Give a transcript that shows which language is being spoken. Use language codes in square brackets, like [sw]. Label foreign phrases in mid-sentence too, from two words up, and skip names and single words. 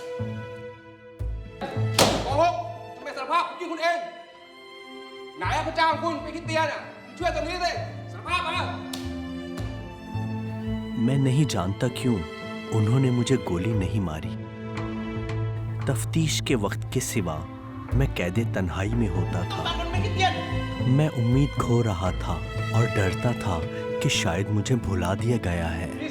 [th] โกหกทำไมสารภาพยิงคุณเองไหนพระเจ้าของคุณเป็นคริสเตียนอ่ะช่วยตรงนี้สิสารภาพมา [hi] मैं नहीं जानता क्यों उन्होंने मुझे गोली नहीं मारी। तफ्तीश के वक्त के सिवा मैं कैदे तन्हाई में होता था। मैं उम्मीद खो रहा था और डरता था कि शायद मुझे भुला दिया गया है।